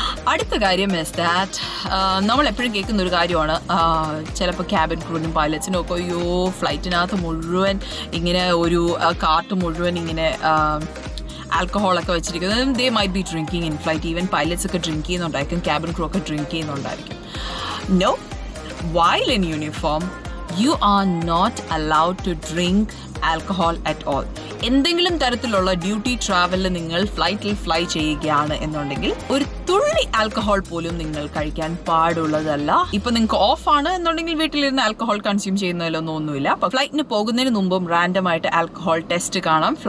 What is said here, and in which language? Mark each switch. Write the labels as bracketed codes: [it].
[ml] അടുത്ത കാര്യം is that നമ്മൾ എപ്പോഴും കേൾക്കുന്ന ഒരു കാര്യമാണ്, ചിലപ്പോൾ ക്യാബിൻ ക്രൂവിനും പൈലറ്റ്സിനും ഒക്കെ അയ്യോ ഫ്ലൈറ്റിനകത്ത് മുഴുവൻ ഇങ്ങനെ ഒരു കാർട്ട് മുഴുവൻ ഇങ്ങനെ ആൽക്കഹോളൊക്കെ വെച്ചിരിക്കുന്നത്. [en] They might be drinking in flight. [ml] Even pilots ഒക്കെ ഡ്രിങ്ക് ചെയ്യുന്നുണ്ടായിരിക്കും, ക്യാബിൻ ക്രൂ ഒക്കെ drink ചെയ്യുന്നുണ്ടായിരിക്കും. [en] No, while in uniform you are not allowed to drink alcohol at all. [ml] എന്തെങ്കിലും തരത്തിലുള്ള ഡ്യൂട്ടി ട്രാവലിൽ നിങ്ങൾ ഫ്ലൈറ്റിൽ ഫ്ലൈ ചെയ്യുകയാണ് എന്നുണ്ടെങ്കിൽ ഒരു തുള്ളി ആൽക്കഹോൾ പോലും നിങ്ങൾ കഴിക്കാൻ പാടുള്ളതല്ല. ഇപ്പൊ നിങ്ങൾക്ക് ഓഫാണ് എന്നുണ്ടെങ്കിൽ വീട്ടിലിരുന്ന് ആൽക്കഹോൾ കൺസ്യൂം ചെയ്യുന്നതിലൊന്നും ഒന്നുമില്ല. അപ്പൊ ഫ്ലൈറ്റിന് പോകുന്നതിന് മുമ്പും റാൻഡമായിട്ട് ആൽക്കഹോൾ ടെസ്റ്റ് കാണാം.